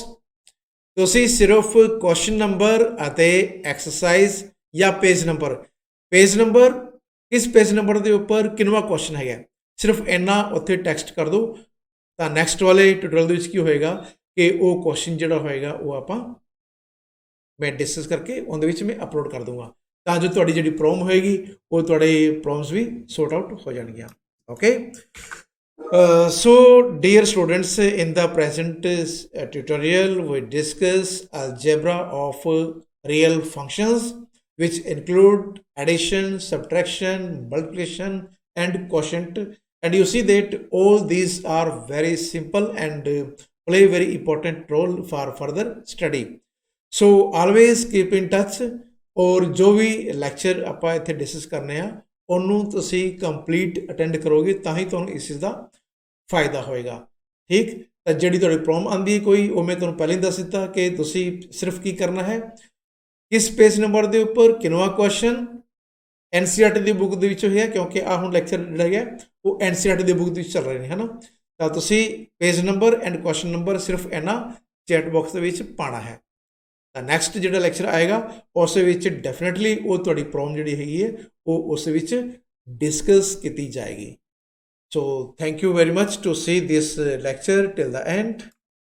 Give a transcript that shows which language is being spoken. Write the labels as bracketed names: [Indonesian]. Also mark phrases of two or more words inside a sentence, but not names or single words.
[Punjabi] ਤੁਸੀਂ ਸਿਰਫ [English] question number [Punjabi] ਅਤੇ ਐਕਸਰਸਾਈਜ਼ ਜਾਂ [English] page number [Punjabi] ਕਿਸ [English] page number [Punjabi] ਦੇ ਉੱਪਰ ਕਿੰਨਵਾਂ ਕੁਐਸਚਨ ਹੈਗਾ, ਸਿਰਫ ਇੰਨਾ ਉੱਥੇ ਟੈਕਸਟ ਕਰ ਦਿਓ। ਤਾਂ ਨੈਕਸਟ ਵਾਲੇ ਟਿਊਟੋਰੀਅਲ ਦੇ ਵਿੱਚ ਕੀ ਹੋਏਗਾ ਕਿ ਉਹ ਕੁਐਸਚਨ ਜਿਹੜਾ ਹੋਏਗਾ ਉਹ ਆਪਾਂ ਮੈਂ ਡਿਸਕਸ ਕਰਕੇ ਉਹਦੇ ਵਿੱਚ ਮੈਂ ਅਪਲੋਡ ਕਰ ਦੂੰਗਾ, ਤਾਂ ਜੋ ਤੁਹਾਡੀ ਜਿਹੜੀ ਪ੍ਰੋਬਲਮ ਹੋਏਗੀ ਉਹ ਤੁਹਾਡੇ ਪ੍ਰੋਬਲਮਸ ਵੀ [English] sort out [Punjabi] ਹੋ ਜਾਣਗੀਆਂ। ਓਕੇ, [English] so dear students, in the present tutorial we discuss algebra of real functions, which include addition, subtraction, multiplication and quotient, and you see that all these are very simple and play very important role for further study. So always keep in touch, [Hindi] और जो भी [Punjabi] ਲੈਕਚਰ ਆਪਾਂ ਇੱਥੇ ਡਿਸਕਸ ਕਰਨੇ ਆ ਉਹਨੂੰ ਤੁਸੀਂ ਕੰਪਲੀਟ ਅਟੈਂਡ ਕਰੋਗੇ ਤਾਂ ਹੀ ਤੁਹਾਨੂੰ ਇਸ ਚੀਜ਼ ਦਾ ਫਾਇਦਾ ਹੋਏਗਾ। ਠੀਕ, ਤਾਂ ਜਿਹੜੀ ਤੁਹਾਡੀ ਪ੍ਰੋਬਲਮ ਆਉਂਦੀ ਹੈ ਕੋਈ, ਉਹ ਮੈਂ ਤੁਹਾਨੂੰ ਪਹਿਲਾਂ ਹੀ ਦੱਸ ਦਿੱਤਾ ਕਿ ਤੁਸੀਂ ਸਿਰਫ ਕੀ ਕਰਨਾ ਹੈ, ਕਿਸ [English] page number [Punjabi] ਦੇ ਉੱਪਰ ਕਿੰਨਵਾਂ ਕੁਐਸਚਨ NCERT ਦੀ ਬੁੱਕ ਦੇ ਵਿੱਚੋਂ ਹੈ, ਕਿਉਂਕਿ ਆਹ ਹੁਣ ਲੈਕਚਰ ਜਿਹੜਾ ਹੈ ਉਹ NCERT ਦੀ ਬੁੱਕ ਦੇ ਵਿੱਚ ਚੱਲ ਰਹੇ ਨੇ, ਹੈ ਨਾ। ਤਾਂ ਤੁਸੀਂ [English] page number and question number [Punjabi] ਸਿਰਫ ਇਹਨਾਂ [English] chat box [Punjabi] ਦੇ ਵਿੱਚ ਪਾਉਣਾ ਹੈ। ਤਾਂ ਨੈਕਸਟ ਜਿਹੜਾ ਲੈਕਚਰ ਆਏਗਾ ਉਸ ਵਿੱਚ ਡੈਫੀਨੇਟਲੀ ਉਹ ਤੁਹਾਡੀ ਪ੍ਰੋਬਲਮ ਜਿਹੜੀ ਹੈਗੀ ਹੈ ਉਹ ਉਸ ਵਿੱਚ ਡਿਸਕਸ ਕੀਤੀ ਜਾਏਗੀ। [English] So thank you very much to see this lecture till the end.